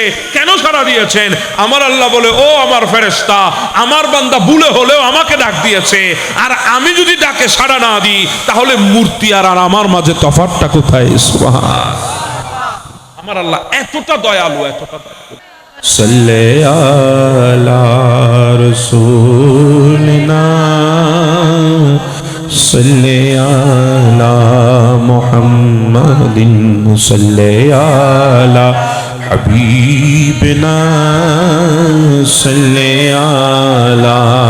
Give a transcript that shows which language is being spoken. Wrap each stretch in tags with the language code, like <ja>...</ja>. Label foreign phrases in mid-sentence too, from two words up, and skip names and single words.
<bn>কেন সাড়া দিয়েছেন? আমার আল্লাহ বলে, ও আমার ফেরেশতা, আমার বান্দা ভুলে হলেও আমাকে ডাক দিয়েছে, আর আমি যদি ডাকে সাড়া না দিই তাহলে মূর্তি আর আমার মাঝে তফাৎটা কোথায়? সুবহান। আমার আল্লাহ এতটা দয়ালু, এতটা দয়ালু।</bn> <ar>صلی علی رسولنا صلی علی محمد صلی علی حبیبنا صلی علی</ar>